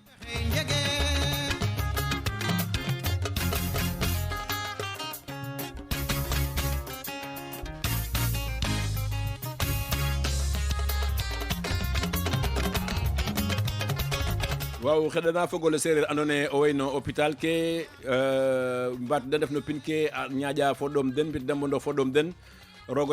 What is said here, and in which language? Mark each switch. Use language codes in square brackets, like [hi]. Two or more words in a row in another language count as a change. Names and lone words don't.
[srr] waaw xedana fogole sereer andone o wayno hôpital ke mbat da def no pin ke ñaaƴa fo ɗom den mbit dambondo fo ɗom den rogo